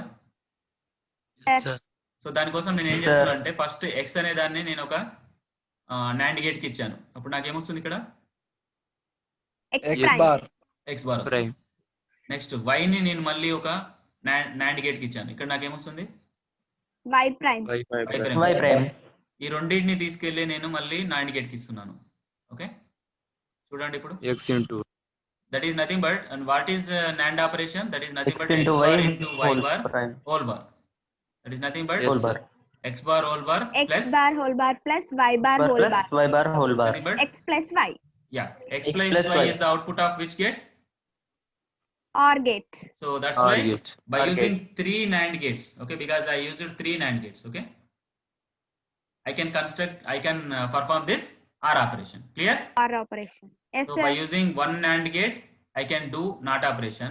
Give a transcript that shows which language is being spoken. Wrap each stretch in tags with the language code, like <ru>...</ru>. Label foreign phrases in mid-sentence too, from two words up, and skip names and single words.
<en>Yes, sir.</en> <te>సో దానికోసం నేను ఏం చేస్తాను అంటే</te> <en>first x</en> <te>అనే దాన్ని నేను ఒక</te> <en>NAND gate</en> <te>కి ఇచ్చాను. అప్పుడు నాకు ఏమొస్తుంది ఇక్కడ?</te> <en>X X prime. bar. x బార్. Prime. next y</en> <te>ని నేను మళ్ళీ ఒక</te> <en>NAND gate</en> <te>కి ఇచ్చాను. ఇక్కడ నాకు ఏమొస్తుంది?</te> <en>Y prime. Y. y prime. Y prime.</en> <te>ఈ రెండింటిని తీసుకెళ్లి నేను మళ్ళీ</te> <en>NAND gate</en> <te>కి ఇస్తున్నాను, ఓకే. చూడండి ఇప్పుడు</te> <en>X into. that is nothing but, and what is NAND operation? That is nothing X but into x Y bar into y whole bar prime. whole bar. That is nothing but Yes, Whole sir. bar. x bar whole bar X plus bar whole bar plus Y bar whole bar. Y bar whole bar. nothing but X plus Y. yeah, x X plus plus y Y. is the output of which gate? OR gate. So that's OR why gate. by OR using 3 NAND gates, okay, because I used 3 NAND gates, okay, I can perform this OR operation. Clear? OR operation. Yes, So sir. by using 1 NAND gate, I can do NOT operation.</en>